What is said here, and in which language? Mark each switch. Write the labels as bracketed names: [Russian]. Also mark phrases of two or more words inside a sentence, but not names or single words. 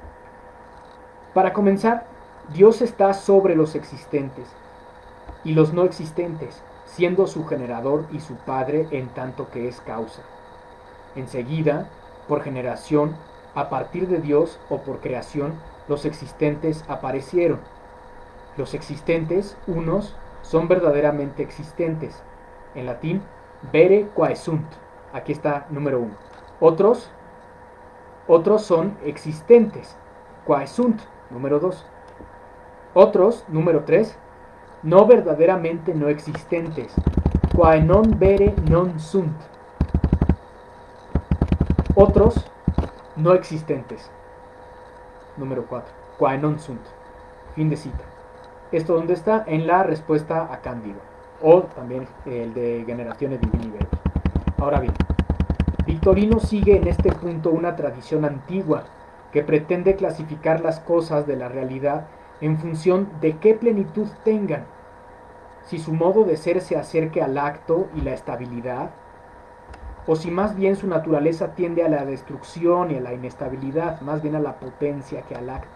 [Spanish] Para comenzar, Dios está sobre los existentes y los no existentes, siendo su generador y su padre en tanto que es causa. Enseguida, por generación, a partir de Dios o por creación, los existentes aparecieron. Los existentes, unos, son verdaderamente existentes. En latín, [Latin] vere quae sunt. [Spanish] Aquí está número 1. Otros son existentes. [Latin] Quae sunt, [Spanish] número 2. Otros, número 3, no verdaderamente no existentes. [Latin] Quae non vere non sunt. [Spanish] Otros, no existentes. Número 4. [Latin] Quae non sunt. [Spanish] Fin de cita. ¿Esto dónde está? En la respuesta a Cándido, o también el de Generatione Divini Verbis. Ahora bien, Victorino sigue en este punto una tradición antigua que pretende clasificar las cosas de la realidad en función de qué plenitud tengan, si su modo de ser se acerque al acto y la estabilidad, o si más bien su naturaleza tiende a la destrucción y a la inestabilidad, más bien a la potencia que al acto.